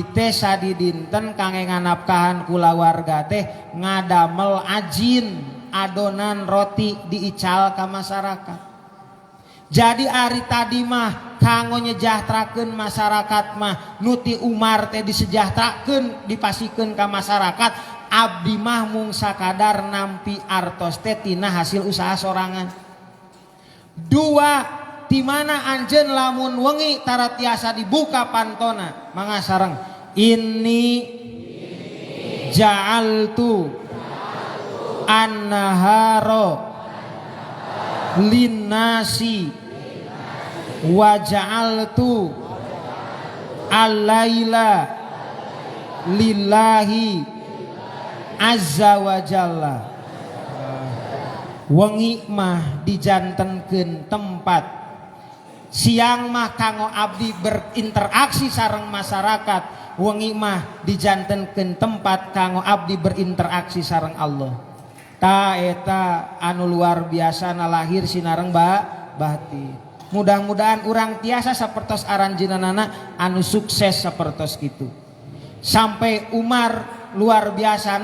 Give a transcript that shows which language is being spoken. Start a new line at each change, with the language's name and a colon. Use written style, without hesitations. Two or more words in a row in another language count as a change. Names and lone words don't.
Sundanese: teh sadidinten kangge nganapkahan kulawarga teh ngadamel ajin adonan roti diical ka masyarakat jadi ari tadi mah kanggo nyejahterakeun masyarakat mah nuti Umar teh disejahterakeun dipasikeun ka masyarakat abdi mah mung sakadar nampi artos teh tina hasil usaha sorangan. 2 di mana anjeun lamun wengi tara tiasa dibuka pantona mangga sareng ini
Arabic: جعلت النهار للناس وجعلت الليل لله عز وجل
Sundanese: wengi mah dijantenkeun tempat siang mah kanggo abdi berinteraksi sareng masyarakat wengi mah dijantenkeun tempat kanggo abdi berinteraksi sareng Allah ta eta anu
Indonesian: luar biasa
Sundanese: lahir sinareng batin mudah-mudahan urang tiasa sapertos aranjeunana anu sukses sapertos kitu sampai Umar
Indonesian: luar biasa.